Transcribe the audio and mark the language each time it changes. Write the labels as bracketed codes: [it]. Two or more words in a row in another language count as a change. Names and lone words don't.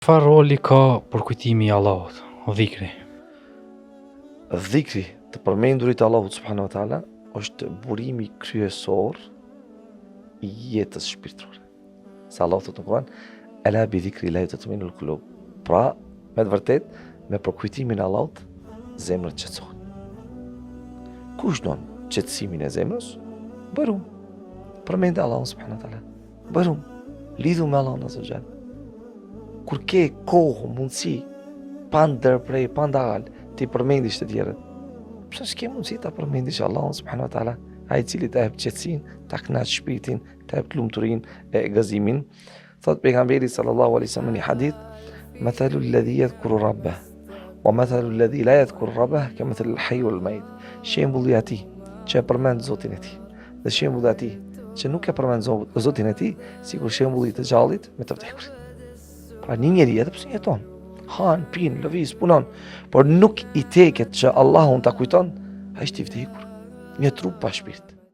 [sq] Çfarë roli ka përkujtimi i Allahut, dhikri? Dhikri, të përmendurit Allahut [ar] سبحانه وتعالى, [sq] është burimi kryesor i jetës shpirtërore. Se Allah thotë në Kur'an, [ar] "ألا بذكر الله تطمئن القلوب." [sq] Pra, me të vërtet, me përkujtimin e Allahut, zemrat qetësohen. Kush don qetësimin e zemrës? Bërum. Përmend Allahun [ar] سبحانه وتعالى. [sq] Bërum. Lidhu me Allahun [ar] عز وجل. [sq] Kur ke kohë, mundësi, pa ndërprej, pa ndalë, ti përmendish të tjerët. Pse s'ke mundësi ta përmendish Allahun [ar] سبحانه وتعالى, [sq] ai cili të jep qetësinë, ta kënaq shpirtin, të jep lumturinë e gëzimin. Thot pejgamberi [ar] صلى الله عليه وسلم [sq] në hadith, [ar] "مثل الذي يذكر ربه ومثل الذي لا يذكر ربه كمثل الحي والميت." [sq] Shembulli i atij që e përmend Zotin e tij, dhe shembulli i atij që nuk e përmend Zotin e tij, sikur shembulli i të gjallit me të vdekurit. Pra një njeri edhe pse jeton, han, pin, lëviz, punon, por nuk i teket që Allahun ta kujton, ai është i vdekur, një trup pa shpirt.